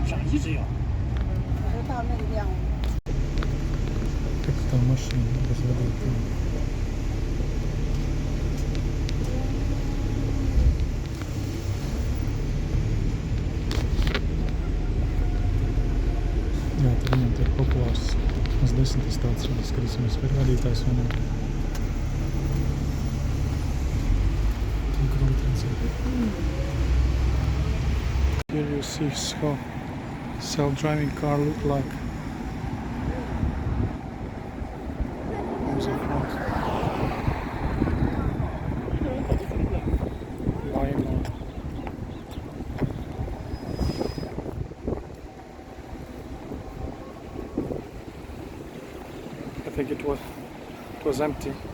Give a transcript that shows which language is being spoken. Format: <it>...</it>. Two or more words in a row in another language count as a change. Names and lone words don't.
<zh>就到那个量。</zh> <en>Textile machine</en> <ru>без воды.</ru> <lv>Jā, tad viņam tiek populārs uz 10 stācijas, skatīsimies, vai ir vadītājs vai ne. Tik grūti redzēt.</lv> <en>Here you see how self-driving car look like. Here's the front. Waymo. I think it was empty.</en>